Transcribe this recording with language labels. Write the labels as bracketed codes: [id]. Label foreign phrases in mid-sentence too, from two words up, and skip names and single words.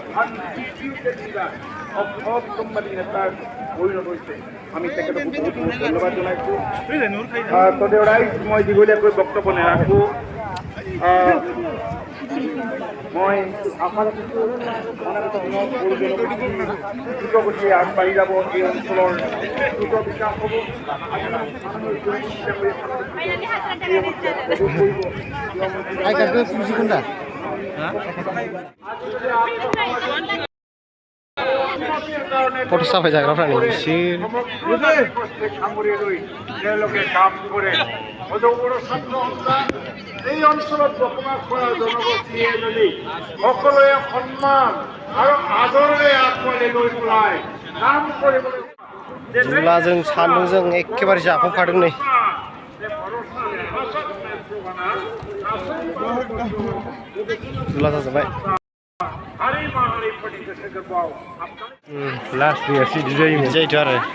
[as] অসম্বাদী নেতাৰ পৰিণত হৈছে আমি তেখেতক বহুত বহুত ধন্যবাদ জনাইছোঁ তদেও ৰাইজ মই দীঘলীয়াকৈ বক্তব্য নাৰাখোঁ মই আশা ৰাখিছোঁ দ্ৰুতগতিয়ে আগবাঢ়ি যাব এই অঞ্চলৰ দ্ৰুত বিকাশ হ'ব [brx] फट' साफाय जाग्राफ्रा नै बिसोर [as] সামৰি লৈ তেওঁলোকে কাম কৰে এই অঞ্চলত বসবাস কৰা জনগোষ্ঠীয়ে যদি সকলোৱে সন্মান আৰু আদৰেৰে আঁকোৱালি লৈ পেলাই কাম কৰিবলৈ [brx] जुलाजों सान्दुंजों एखेबारे जाफबखादों नै जुला जाजोब्बाय लास्ट फैगासै बिदि जायोथ' आरो